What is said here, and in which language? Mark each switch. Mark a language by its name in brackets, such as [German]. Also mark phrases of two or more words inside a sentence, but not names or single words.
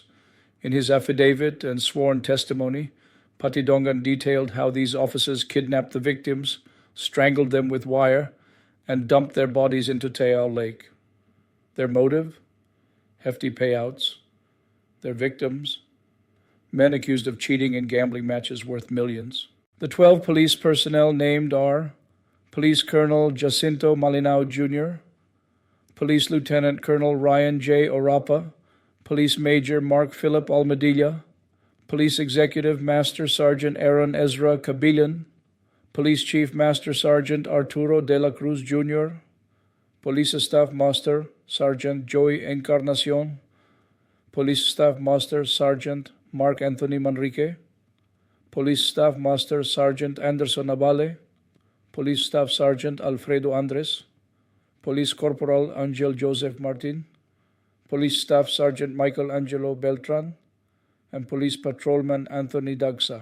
[English] In his affidavit and sworn testimony, Patidongan detailed how these officers kidnapped the victims, strangled them with wire, and dumped their bodies into Taal Lake. Their motive? Hefty payouts. Their victims? Men accused of cheating in gambling matches worth millions. The 12 police personnel named are Police Colonel Jacinto Malinao Jr., Police Lieutenant Colonel Ryan J. Orapa, Police Major Mark Philip Almadilla, Police Executive Master Sergeant Aaron Ezra Cabillan, Police Chief Master Sergeant Arturo de la Cruz Jr., Police Staff Master Sergeant Joey Encarnacion, Police Staff Master Sergeant Mark Anthony Manrique, Police Staff Master Sergeant Anderson Abale, Police Staff Sergeant Alfredo Andres, Police Corporal Angel Joseph Martin, Police Staff Sergeant Michael Angelo Beltran, and Police Patrolman Anthony Dagsa.